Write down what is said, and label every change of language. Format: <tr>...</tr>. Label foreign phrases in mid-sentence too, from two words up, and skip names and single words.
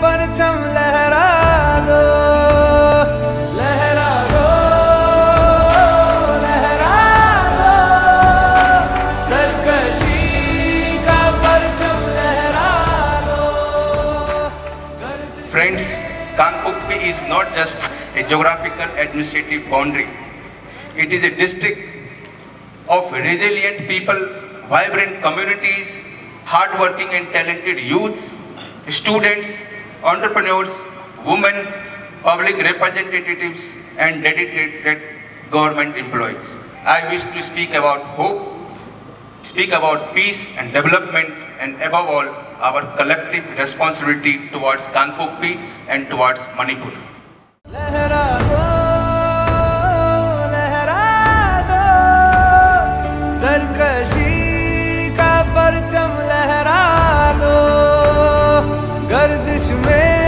<hi>परचम लहरा दो, लहरा दो, लहरा दो, सरकशी का परचम लहरा दो।</hi> <en>Friends, Kangpokpi is not just a geographical administrative boundary. It is a district of resilient people, vibrant communities, hardworking and talented youths, students, entrepreneurs, women, public representatives and dedicated government employees. I wish to speak about hope, speak about peace and development, and above all, our collective responsibility towards Kangpokpi and towards Manipur.</en> <hi>लहरा दो, लहरा दो, सरकशी का परचम लहरा दो, गर्दिश में</hi>